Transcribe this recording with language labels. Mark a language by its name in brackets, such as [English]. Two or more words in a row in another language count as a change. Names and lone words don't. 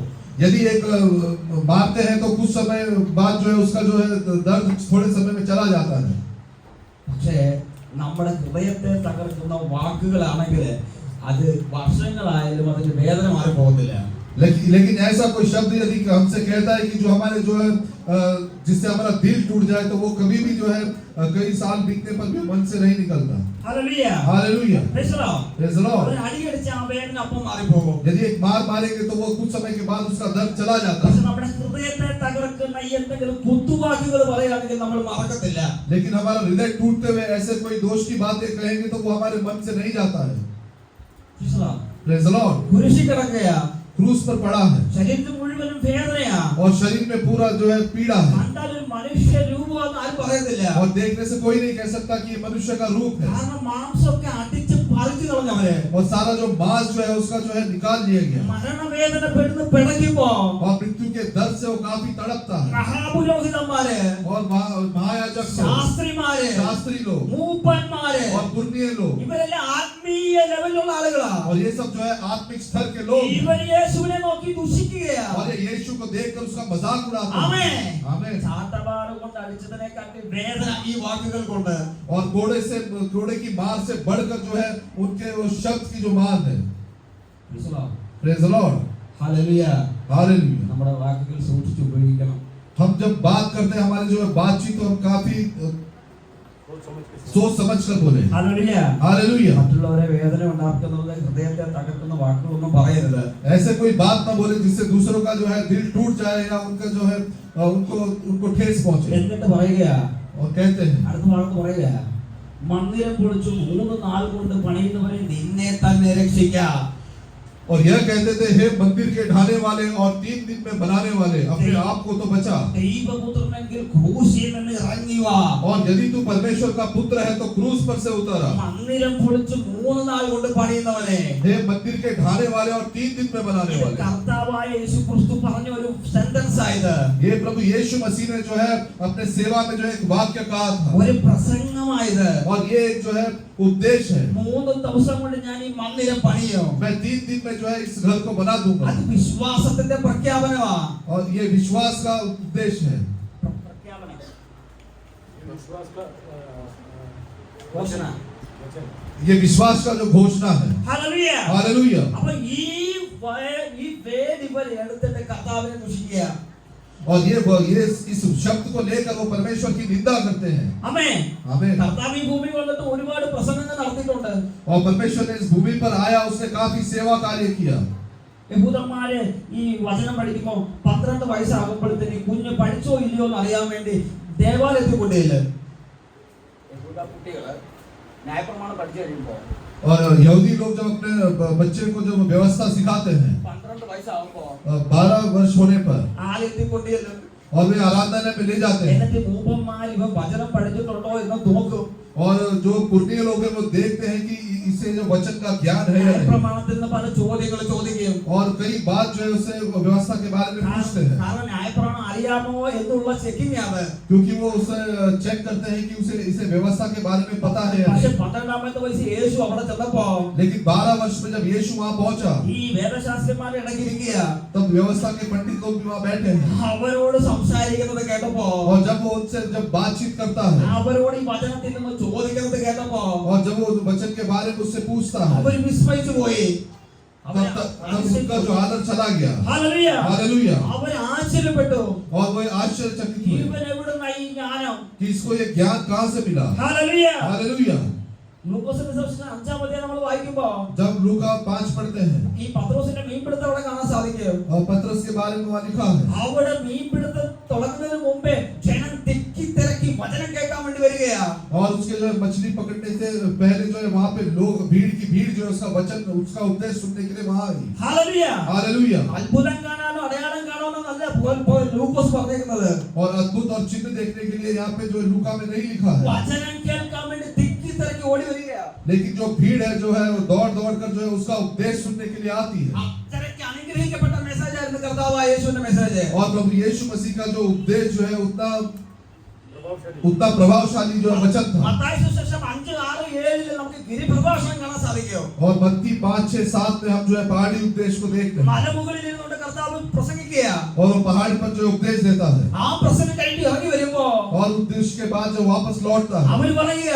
[Hindi] यदि एक मारते हैं तो कुछ समय बाद जो है उसका जो है दर्द थोड़े समय में चला जाता है. [Malayalam] പക്ഷേ നമ്മുടെ ഹൃദയത്തെ തകർക്കുന്ന വാക്കുകളാണെങ്കിൽ അത് വർഷങ്ങളായാലും അതിന്റെ വേദന മാറി പോകത്തില്ല. [Hindi] लेकिन ऐसा कोई शब्द यदि हमसे कहता है कि जो हमारे जो है जिससे हमारा दिल टूट जाए तो वो कभी भी जो है कई साल बीतने पर भी मन से नहीं निकलता. हालेलुया. हालेलुया. [English] Praise the Lord. Praise the Lord. [Malayalam] ഒരു അടി അടിച്ച ആ വേദന അപ്പോൾ മാറി പോകും. [Hindi] यदि एक मार मारेंगे तो वो कुछ समय के बाद उसका दर्द चला जाता [Malayalam] പക്ഷേ [Hindi] है. [Malayalam] നമ്മുടെ ഹൃദയത്തെ തകർക്കുന്ന എന്തെങ്കിലും കുത്തുവാക്കുകൾ പറയുകയാണെങ്കിൽ നമ്മൾ മറക്കത്തില്ല. [Hindi] लेकिन हमारा हृदय टूटते हुए ऐसे कोई दोष की बातें कहेंगे तो वो हमारे मन से नहीं जाता है. [English] Praise the Lord. Praise the Lord. [Malayalam] കുരിശിൽ കിടക്കുകയാ. [Hindi] क्रूस पर पड़ा है [Malayalam] ശരീരത്തിൽ മുഴുവനും വേദനയാ. [Hindi] और शरीर में पूरा जो है पीड़ा है. [Malayalam] കണ്ടാൽ ഒരു മനുഷ്യ രൂപമാണെന്ന് ആരും പറയത്തില്ല. [Hindi] और देखने से कोई नहीं कह सकता कि ये मनुष्य का रूप है. [Malayalam] കാരണം മാംസമൊക്കെ അടിച്ച് പറിച്ചു കളഞ്ഞവരെ. [Hindi] और सारा जो मांस जो है उसका जो है निकाल लिया गया. [Malayalam] മരണവേദന പെടുന്ന പിടയ്ക്കുമ്പോ [Hindi] और मृत्यु के दर्द से वो काफी तड़पता है. [Malayalam] മഹാപുരോഹിതന്മാര്, [Hindi] और महायाजक लोग, [Malayalam] ശാസ്ത്രിമാര്, [Hindi] शास्त्री लोग [Malayalam] മൂപ്പന്മാര്, [Hindi] और पुरनिये लोग [Malayalam] ഇവരെല്ലാം ആത്മീയ ലെവലിലുള്ള ആളുകളാ. [Hindi] और ये सब जो है आत्मिक स्तर के लोग हैं. [Malayalam] ഇവർ യേശുവിനെ നോക്കി ദുഷിക്കുകയാ. [Hindi] और ये यीशु को देखकर उसका मजाक उड़ाते हैं. [Malayalam] ആമേൻ. [Hindi] आमीन. [Malayalam] ചാട്ടവാറ് കൊണ്ട് അടിച്ചതിനെക്കാട്ടി വേദന ഈ വാക്കുകൾ കൊണ്ട്. [Hindi] और घोड़े की मार से बढ़कर जो है उनके वो शब्द की जो मार है. [English] Praise the Lord. [Malayalam] ഹല്ലേലൂയ. [Hindi] हालेलुया. [Malayalam] നമ്മുടെ വാക്കുകൾ സൂക്ഷിച്ച് ഉപയോഗിക്കണം. [Hindi] हम जब बात करते हैं हमारे जो है बातचीत तो हम काफी सोच समझ कर बोले. [Malayalam] ഹല്ലേലൂയ. [Hindi] हालेलुया. [Malayalam] മറ്റുള്ളവരെ വേദന ഉണ്ടാക്കുന്നത് ഹൃദയത്തെ തകർക്കുന്ന വാക്കുകളൊന്നും പറയരുത്. [Hindi] ऐसे कोई बात ना बोले जिससे दूसरों का जो है दिल टूट जाए या उनका जो है उनको ठेस पहुंचे. [Malayalam] എന്നിട്ട് പറയുകയാ, [Hindi] और कहते हैं [Malayalam] അടുത്ത ഭാഗത്ത് പറയുകയാ, മന്ദിരം പൊളിച്ചു 3 നാൾ കൊണ്ട് പണിയുന്നവരെ നിന്നെ തന്നെ രക്ഷിക്കാം. [Hindi] और यह कहते थे हे मंदिर के ढाने वाले और 3 दिन में बनाने वाले अपने आप को तो बचा. [Malayalam] ദൈവപുത്രനെങ്കിൽ ക്രൂശിൽ നിന്ന് ഇറങ്ങി വാ. [Hindi] और यदि तू परमेश्वर का पुत्र है तो क्रूस पर से उतरा. [Malayalam] മന്ദിരം പൊളിച്ചു 3 നാൾ കൊണ്ട് പണിയുന്നവനെ. [Hindi] हे मंदिर के ढाने वाले और 3 दिन में बनाने वाले. [Malayalam] കർത്താവായ യേശു ക്രിസ്തു പറഞ്ഞ ഒരു സെന്റൻസ് ആയത്. [Hindi] ये प्रभु यीशु मसीह ने जो है अपने सेवा में जो एक वाक्य कहा था. [Malayalam] ഒരു പ്രസംഗമായത്. [Hindi] और ये एक जो है उपदेश है. [Malayalam] 3 ദിവസം കൊണ്ട് ഞാൻ ഈ മന്ദിരം പണിയും. [Hindi] मैं 3 दिन में जो है इस घर को बना दूंगा. [Malayalam] അത് വിശ്വാസത്തിന്റെ പ്രഖ്യാപനമാ. [Hindi] और ये विश्वास का उपदेश है. [Malayalam] പ്രഖ്യാപനം. ഘോഷണ. [Hindi] ये विश्वास का जो घोषणा है. [Malayalam] ഹല്ലേലൂയ. [Hindi] हालेलुया. [Malayalam] അപ്പോൾ ഈ വേദി ഇവർ എടുത്തിട്ട് കർത്താവിനെ ദുഷിക്കുക. [Hindi] और ये इस शब्द को लेकर वो परमेश्वर की निंदा करते हैं. [Malayalam] ആമേൻ. [Hindi] आमीन. [Malayalam] കർത്താവ് ഈ ഭൂമിയിൽ വന്നിട്ട് ഒരുപാട് പ്രസംഗങ്ങൾ നടത്തിയിട്ടുണ്ട്. [Hindi] और परमेश्वर ने इस भूमि पर आया उसने काफी सेवा कार्य किया. [Malayalam] യഹൂദന്മാര് ഈ വചനം പഠിക്കുമ്പോൾ 12 വയസ്സാകുമ്പോഴത്തേക്ക് കുഞ്ഞ് പഠിച്ചോ ഇല്ലയോ എന്ന് അറിയാൻ വേണ്ടി ദേവാലയത്തിൽ കൊണ്ടുപോയില്ല. യഹൂദ കുട്ടികള് ന്യായപ്രമാണം പഠിച്ചു കഴിയുമ്പോ [Hindi] और यहूदी लोग जब अपने बच्चे को जब व्यवस्था सिखाते हैं [Malayalam] 12 വയസ്സാകുമ്പോ [Hindi] 12 वर्ष होने पर [Malayalam] ആലയത്തിൽ കൊണ്ടുപോയില്ല. [Hindi] और वे आराधना में ले जाते हैं. [Malayalam] എന്നിട്ട് മൂപ്പന്മാർ ഇവ വചനം പഠിച്ചിട്ടുണ്ടോ എന്ന് നോക്കും. [Hindi] और जो पुरनिये लोग हैं वो देखते हैं कि इसे जो वचन का ज्ञान है या नहीं. [Malayalam] ന്യായപ്രമാണത്തിൽ നിന്ന് പല ചോദ്യങ്ങൾ ചോദിക്കും. [Hindi] और कई बात जो है उससे व्यवस्था के बारे में पूछते हैं. [Malayalam] കാരണം ന്യായപ്രമാണം അറിയാമോ എന്നുള്ള ചെക്കിംഗ് ആണ്. [Hindi] क्योंकि वो उसे चेक करते हैं कि उसे इसे व्यवस्था के बारे में पता है या [Malayalam] പക്ഷെ [Hindi] नहीं. [Malayalam] 12ാമത്തെ വയസ്സിൽ യേശു അവിടെ ചെന്നപ്പോ [Hindi] लेकिन 12 वर्ष में जब यीशु वहां पहुंचा [Malayalam] ഈ വേദശാസ്ത്രന്മാർ ഇടയ്ക്കിരിക്കുക. [Hindi] तब व्यवस्था के पंडित लोग भी वहां बैठे हैं. [Malayalam] അവരോട് സംസാരിക്കുന്നത് കേട്ടപ്പോ [Hindi] और जब वो उनसे जब बातचीत करता है [Malayalam] അവരോട് ഈ വചനത്തിൽ നിന്ന് ചോദിക്കുന്നത് കേട്ടപ്പോ [Hindi] और जब वो वचन के बारे में उससे पूछता है [Malayalam] അവർ വിസ്മയിച്ചു പോയി. [Hindi] तब उनका जो आदर चला गया. [Malayalam] ഹല്ലേലൂയ. [Hindi] हालेलुया. [Malayalam] അവർ ആശ്ചര്യപ്പെട്ടു. [Hindi] और वो आश्चर्यचकित हुए [Malayalam] ഇവൻ എവിടുന്നാ ഈ ജ്ഞാനം? [Hindi] कि इसको ये ज्ञान कहां से मिला. [Malayalam] ഹല്ലേലൂയ. [Hindi] हालेलुया. [Malayalam] ലൂക്കോസിന്റെ സുവിശേഷം 5-ാം അധ്യായം നമ്മൾ വായിക്കുമ്പോ [Hindi] जब लूका 5 पढ़ते हैं [Malayalam] ഈ പത്രോസിന്റെ മീൻപിടുത്തം അവിടെ കാണാൻ സാധിക്കും. [Hindi] और पतरस के बारे में वहां लिखा है [Malayalam] അവിടെ മീൻപിടുത്തം തുടങ്ങുന്നതിന് മുമ്പേ ജനം തിക്കി തിരക്കി വചനം കേൾക്കാൻ വേണ്ടി വരികയാ. [Hindi] और उसके जो है मछली पकड़ने से पहले जो है वहां पे लोग भीड़ की भीड़ जो है उसका वचन उसका उपदेश सुनने के लिए वहां आई. [Malayalam] ഹല്ലേലൂയ. [Hindi] हालेलुया. [Malayalam] അത്ഭുതം കാണാനോ അടയാളം കാണാനോ നല്ല ലൂക്കോസ് പറഞ്ഞേക്കുന്നത്. [Hindi] और अद्भुत और चिन्ह देखने के लिए यहाँ पे जो लूका में नहीं लिखा है. [Malayalam] വചനം കേൾക്കാൻ വേണ്ടി തിക്കി തിരക്കി ഓടി വരികയാ. [Hindi] लेकिन जो भीड़ है जो है वो दौड़ दौड़ कर जो है उसका उपदेश सुनने के लिए आती है. [Malayalam] അത്രയ്ക്ക് അനുഗ്രഹിക്കപ്പെട്ട മെസ്സേജ് ആയിരുന്നു കർത്താവായ യേശുവിന്റെ മെസ്സേജ്. [Hindi] और प्रभु यीशु मसीह का जो उपदेश जो है उतना उतना प्रभावशाली जो वचन था। [Malayalam] മത്തായി സുവിശേഷം 5, 6, 7 നമുക്ക് ഗിരിപ്രഭാഷണം കാണാൻ സാധിക്കും. [Hindi] और मत्ती 5, 6, 7 में हम जो है पहाड़ी उपदेश को देखते हैं [Malayalam] മലമുകളിൽ ഇരുന്നുകൊണ്ട് കർത്താവ് പ്രസംഗിക്കുക. [Hindi] और वो पहाड़ पर जो उपदेश देता है [Malayalam] ആ പ്രസംഗം കഴിഞ്ഞ് ഇറങ്ങി വരുമ്പോ [Hindi] और उपदेश के बाद जो वापस लौटता है [Malayalam] അവൻ പറയുക,